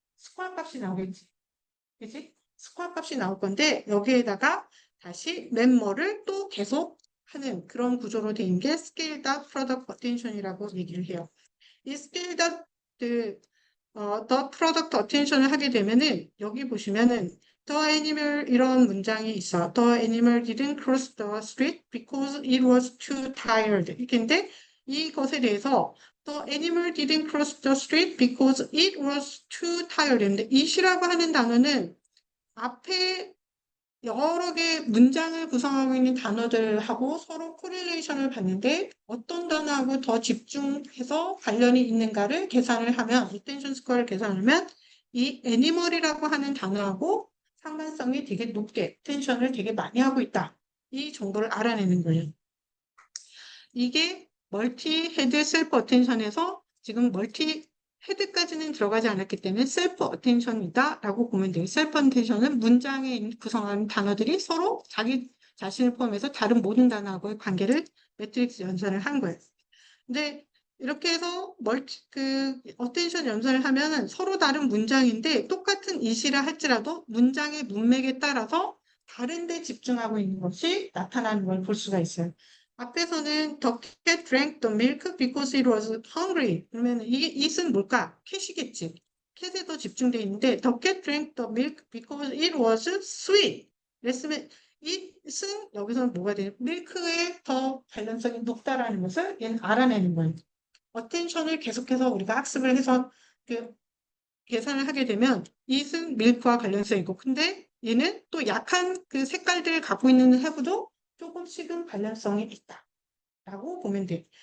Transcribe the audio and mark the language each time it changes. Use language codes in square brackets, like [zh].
[ko] 스코어 값이 나오겠지. 그지? 스코어 값이 나올 건데 여기에다가 다시 멤버를 또 계속 하는 그런 구조로 된 게 스케일드 업 프로덕트 어텐션이라고 얘기를 해요. 이 스케일드 업 더 프로덕트 어텐션을 하게 되면은 여기 보시면은 The animal 이런 문장이 있어. [en] The animal didn't cross the street because it was too tired. 이렇게인데 이것에 대해서 The animal didn't cross the street because it was too tired. [ko] 인데 it이라고 하는 단어는 앞에 여러 개의 문장을 구성하고 있는 단어들하고 서로 코릴레이션을 봤는데 어떤 단어하고 더 집중해서 관련이 있는가를 계산을 하면 리텐션 스코어를 계산하면 이 애니멀이라고 하는 단어하고 상관성이 되게 높게 텐션을 되게 많이 하고 있다. 이 정보를 알아내는 거예요. 이게 멀티 헤드 셀프 어텐션에서 지금 멀티 헤드까지는 들어가지 않았기 때문에 셀프 어텐션이다 라고 보면 돼요. 셀프 어텐션은 문장에 구성하는 단어들이 서로 자기 자신을 포함해서 다른 모든 단어하고의 관계를 매트릭스 연산을 한 거예요. 근데 이렇게 해서 어텐션 연산을 하면은 서로 다른 문장인데 똑같은 이시라 할지라도 문장의 문맥에 따라서 다른 데 집중하고 있는 것이 나타나는 걸 볼 수가 있어요. [en] 앞에서는 the cat drank the milk because it was hungry. [ko] 그러면 이게 it은 뭘까? cat이겠지. [en] cat에 더 집중되어 있는데 the cat drank the milk because it was sweet. [ko] 그랬으면 it은 여기서는 뭐가 돼요? 밀크에 더 관련성이 높다라는 것을 얘는 알아내는 거예요. 어텐션을 계속해서 우리가 학습을 해서 그 계산을 하게 되면 it은 밀크와 관련성이 있고 근데 얘는 또 약한 그 색깔들을 갖고 있는 하고도 조금씩은 관련성이 있다라고 보면 돼요.